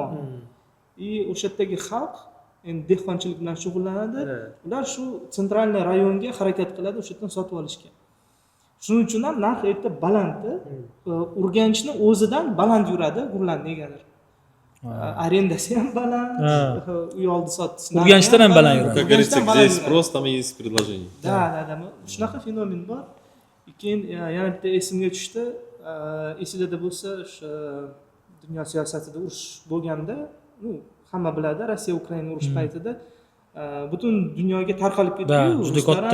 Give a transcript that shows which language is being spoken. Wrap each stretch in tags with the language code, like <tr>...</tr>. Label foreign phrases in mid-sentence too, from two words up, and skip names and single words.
<uz>O'sha yerdagi xalq endi dehqonchilik bilan shug'ullanadi. Ular shu sentralniy rayonga harakat qiladi, o'sha yerdan sotib olishga. Shuning uchun ham narx erta balanddi. Urganchni o'zidan baland yuradi, Gurlan negadir. Arendasi ham baland, uy oldi sotdi. Urganchdan ham baland yuradi.</uz> <ru>Как говорится, здесь спрос, там и есть предложение.</ru> <uz>Da. Shunaqa fenomen bor. Keyin yana bitta esimga tushdi. Esingizda bo'lsa, o'sha dunyo siyosatida urush bo'lganda, hamma biladi, Rossiya Ukraina urush paytida butun dunyoga tarqalib ketdi-ku. Juda katta.</uz>